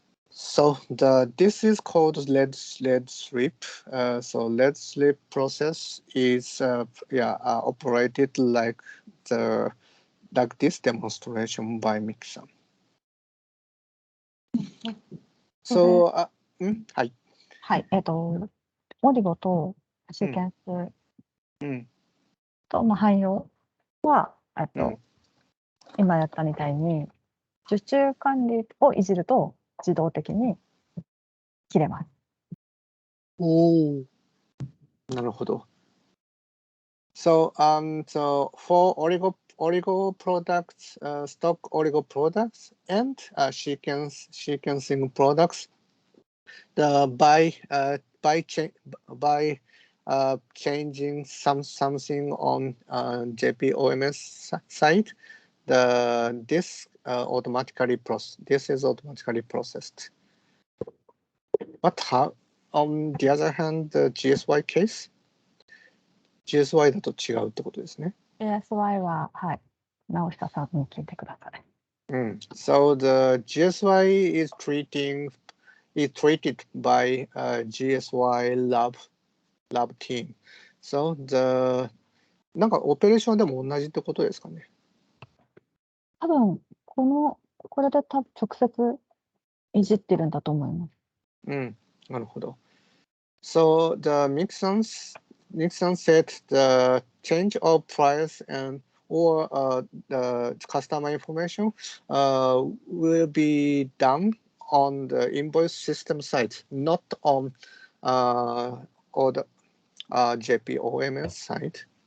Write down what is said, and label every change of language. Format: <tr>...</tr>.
<en>So this is called lead strip. So lead strip process is operated like this demonstration by Mixon. So</en> <ja>はい。はい、オリゴとシーケンスとの汎用は、今やったみたいに、受注管理をいじると自動的に切れます。おー。なるほど。</ja> <en>So for oligo products, stock oligo products, and sequencing products, by changing something on JP OMS side, this is automatically processed. But how, on the other hand, the GSY case, GSY</en> <ja>だと違うってことですね。 GSY は、はい、直下さんに聞いてください。</ja> <en>So the GSY is treated by GSY lab team.</en> <ja>So なんかオペレーションでも同じってことですかね。多分これで直接いじってるんだと思います。なるほど。</ja> <en>So the Nixon said the change of price or the customer information will be done on the invoice system side, not on or the JP OMS side.</en>